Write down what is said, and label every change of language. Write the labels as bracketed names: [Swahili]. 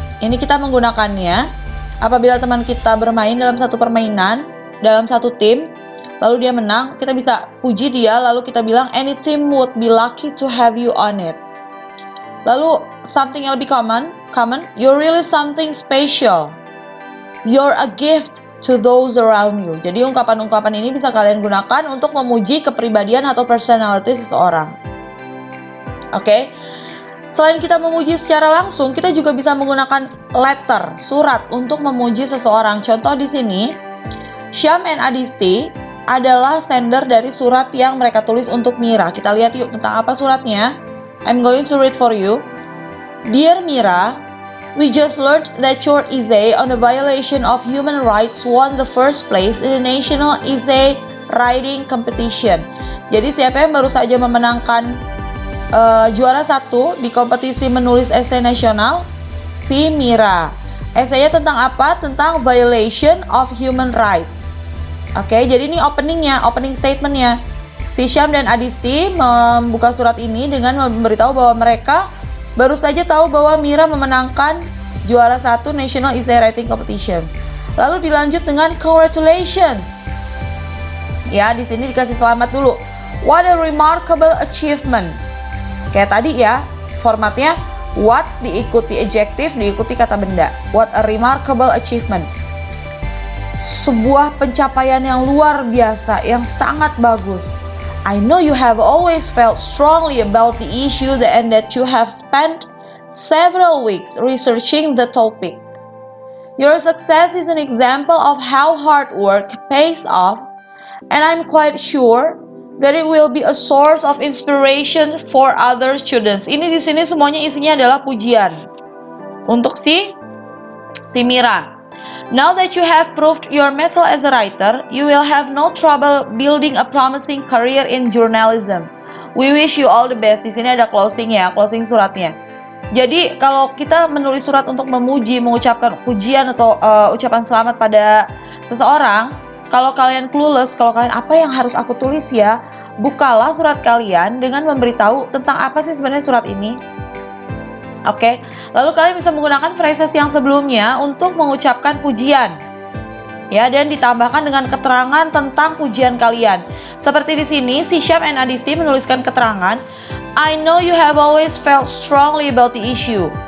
[Indonesian] Ini kita menggunakannya apabila teman kita bermain dalam satu permainan, dalam satu tim, lalu dia menang, kita bisa puji dia, lalu kita bilang [English] any team would be lucky to have you on it. Lalu something [Indonesian] yang lebih [English] common, you're really something special. You're a gift to those around you. [Indonesian] Jadi ungkapan-ungkapan ini bisa kalian gunakan untuk memuji kepribadian atau personality seseorang. Oke. Selain kita memuji secara langsung, kita juga bisa menggunakan letter, surat untuk memuji seseorang. Contoh di sini, Syam and Adisti adalah sender dari surat yang mereka tulis untuk Mira. Kita lihat yuk tentang apa suratnya. [English] I'm going to read for you. Dear Mira, we just learned that your essay on the violation of human rights won the first place in the National Essay Writing Competition. [Indonesian] Jadi siapa yang baru saja memenangkan juara 1 di kompetisi menulis esai nasional? Si Mira. Esainya tentang apa? [English] Tentang violation of human rights. [Indonesian] Oke, jadi ini opening statementnya. Si Syam dan Adisti membuka surat ini dengan memberitahu bahwa mereka baru saja tahu bahwa Mira memenangkan juara 1 National Essay Writing Competition. Lalu dilanjut dengan congratulations. Ya, di sini dikasih selamat dulu. [English] What a remarkable achievement. [Indonesian] Kayak tadi ya, formatnya what diikuti adjective, diikuti kata benda. [English] What a remarkable achievement. [Indonesian] Sebuah pencapaian yang luar biasa, yang sangat bagus. [English] I know you have always felt strongly about the issue and that you have spent several weeks researching the topic. Your success is an example of how hard work pays off, and I'm quite sure that it will be a source of inspiration for other students. [Indonesian] Ini di sini semuanya isinya adalah pujian untuk si Mira. [English] Now that you have proved your mettle as a writer, you will have no trouble building a promising career in journalism. We wish you all the best. [Indonesian] Di sini ada closing suratnya. Jadi kalau kita menulis surat untuk memuji, mengucapkan pujian atau ucapan selamat pada seseorang, kalau kalian clueless, kalau kalian apa yang harus aku tulis ya, bukalah surat kalian dengan memberitahu tentang apa sih sebenarnya surat ini. Oke, lalu kalian bisa menggunakan phrases yang sebelumnya untuk mengucapkan pujian. Ya, dan ditambahkan dengan keterangan tentang pujian kalian. Seperti di sini, si Syam and Adisti menuliskan keterangan, [English] I know you have always felt strongly about the issue.